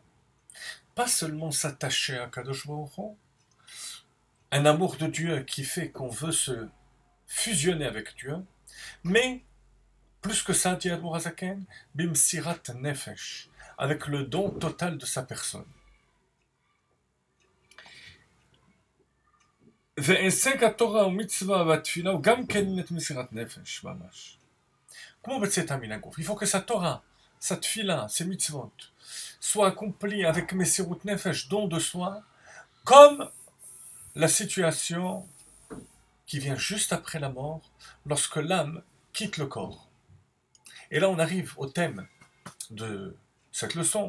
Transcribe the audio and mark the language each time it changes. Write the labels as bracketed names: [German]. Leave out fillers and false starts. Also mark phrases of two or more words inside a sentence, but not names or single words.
[French] Pas seulement s'attacher à [Hebrew] קדוש ברוך הוא, [French] un amour de Dieu qui fait qu'on veut se fusionner avec Dieu, mais plus que ça, dit Admor Hazaken, [Hebrew] במסירת נפש, [French] avec le don total de sa personne. [Hebrew] והישג התורה ומצווה והתפילה הוא גם כן את מסירת נפש ממש. כמו בצאת מן הגוף. [French] Il faut que sa Torah, sa tfila, ses mitzvot, soient accomplis avec [Hebrew] מסירות נפש, [French] don de soi, comme la situation qui vient juste après la mort, lorsque l'âme quitte le corps. Et là, on arrive au thème de cette leçon.